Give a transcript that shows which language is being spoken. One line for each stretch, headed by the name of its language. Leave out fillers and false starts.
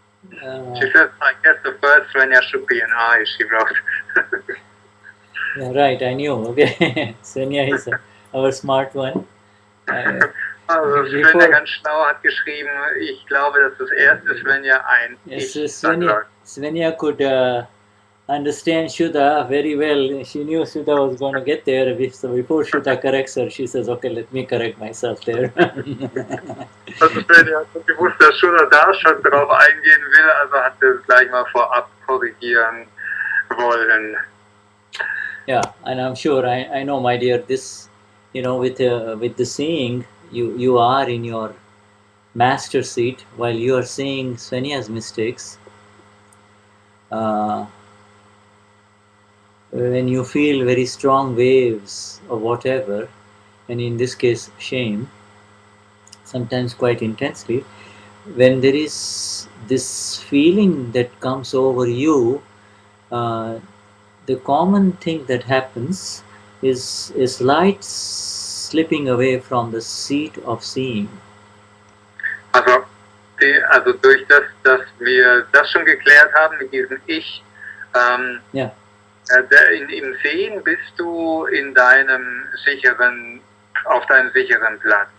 English: She says, I guess the first Swenja should be an I, she wrote. Yeah, right, I knew. Okay, Swenja is our smart one.
German: Also Swenja ganz schlau hat geschrieben, ich glaube, dass das erste Swenja ein
English: Yes,
German: Ich Swenja, sagt.
English: Swenja could understand Shuddha very well. She knew Shuddha was going to get there. So before Shuddha corrects her, she says, okay, let me correct myself there.
German: Also Svenja hat gewusst, dass Shuddha da schon drauf eingehen will, also hat sie es gleich mal vorab korrigieren wollen.
English: Yeah, and I'm sure, I know, my dear, this, with the seeing, you are in your master seat while you are seeing Swenya's mistakes. When you feel very strong waves of whatever, and in this case shame, sometimes quite intensely, when there is this feeling that comes over you, the common thing that happens is light slipping away from the seat of seeing.
German: Also durch das, dass wir das schon geklärt haben mit diesem Ich, Ja. Im Sehen bist du in deinem auf deinem sicheren Platz.